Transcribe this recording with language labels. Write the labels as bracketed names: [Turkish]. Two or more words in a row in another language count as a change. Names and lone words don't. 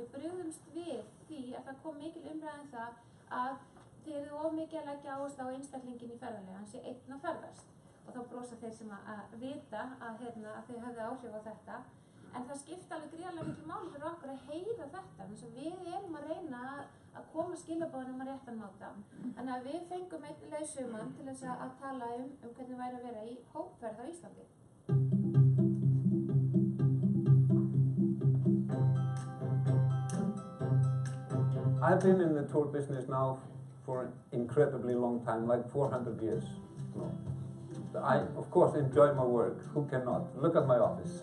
[Icelandic] Við brugðumst við því að það kom mikil umræðan það að þið eruð of mikið að leggja áherslu á einstaklingin í ferðalagi, hann sé einn að ferðast og þá brosa þeir sem að vita að þau höfðu áhrif á þetta. En það skipta alveg gríðarlega miklu máli fyrir okkur að heyra þetta, eins og við erum að reyna að koma skilaboðunum á réttan máta. Þannig að við fengum einn leiðsögumann til þess að tala hvernig væri að vera í hópferð á Íslandi. [English] I've been in the tour business now for an incredibly long time, like 400 years. I, of course, enjoy my work. Who cannot? Look at my office.